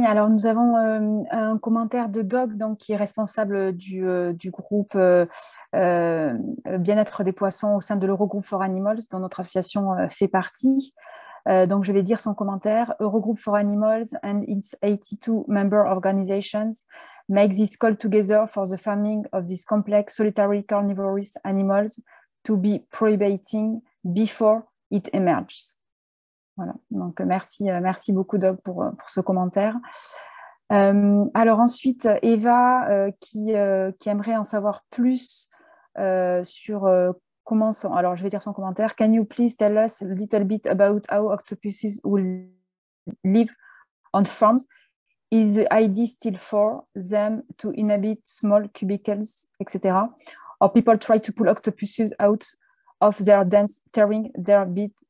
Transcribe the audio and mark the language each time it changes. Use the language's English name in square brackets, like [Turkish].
[French] Alors, nous avons un commentaire de Doc, donc, qui est responsable du groupe Bien-être des poissons au sein de l'Eurogroup for Animals, dont notre association fait partie. Donc, je vais lire son commentaire. [English] Eurogroup for Animals and its 82 member organizations make this call together for the farming of these complex solitary carnivorous animals to be prohibiting before it emerges. [French] Voilà, donc merci beaucoup Doc pour ce commentaire. Alors ensuite, Eva qui aimerait en savoir plus sur comment... Alors je vais lire son commentaire. [English] Can you please tell us a little bit about how octopuses will live on farms? Is the idea still for them to inhabit small cubicles, etc.? Or people try to pull octopuses out of their dens, tearing their bit?